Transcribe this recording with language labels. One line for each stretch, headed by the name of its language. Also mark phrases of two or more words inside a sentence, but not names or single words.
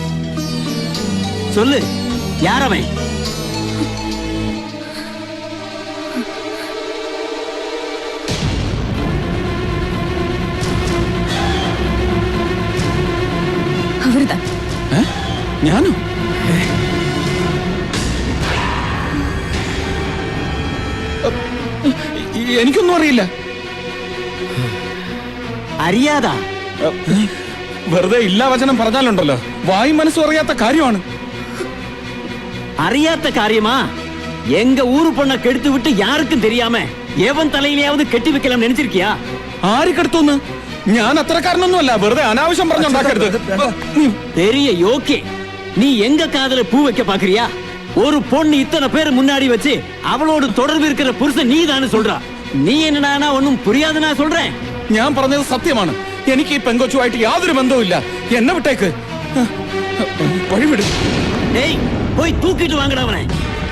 Tamil: சொல்லு, யார் அவன்? அவர்தான். ஞானம்,
Malayalam: എനിക്കൊന്നും അറിയില്ല. അറിയാതാ? വെറുതെ ഇല്ലാ വചനം പറഞ്ഞാലുണ്ടല്ലോ, വായി മനസ്സും അറിയാത്ത കാര്യമാണ്.
Tamil: அறியாத காரியமா? எங்க ஊரு பொண்ண கெடுத்து விட்டு யாருக்கும் தெரியாம எவன் தலையிலேயாவது கெட்டி வைக்கலாம் நினைச்சிருக்கியா?
Malayalam: ആര് കെടുത്തുന്ന്? ഞാൻ അത്രക്കാരനൊന്നുമല്ല. വെറുതെ அனாவசியம் പറഞ്ഞുണ്ടാക്കരുത്.
Tamil: பெரிய யோக்கே, நீ எங்க காதல பூ வைக்க பாக்குறியா? ஒரு பொண்ணு இத்தனை பேர் முன்னாடி வச்சு அவளோட தொடர்பு இருக்கிற புருஷன் நீ தானே சொல்றா. நீ என்னடா ஒன்னும் புரியாது நான் சொல்றேன்.
Malayalam: ഞാൻ പറഞ്ഞത് സത്യമാണ്. എനിക്ക് ഈ പെങ്കൊച്ചുമായിട്ട് യാതൊരു ബന്ധവും ഇല്ല. എന്നെ വിട്ടേക്ക്. വഴിവിട്.
Tamil: டேய், போய் தூக்கிட்டு வாங்கடா அவனை.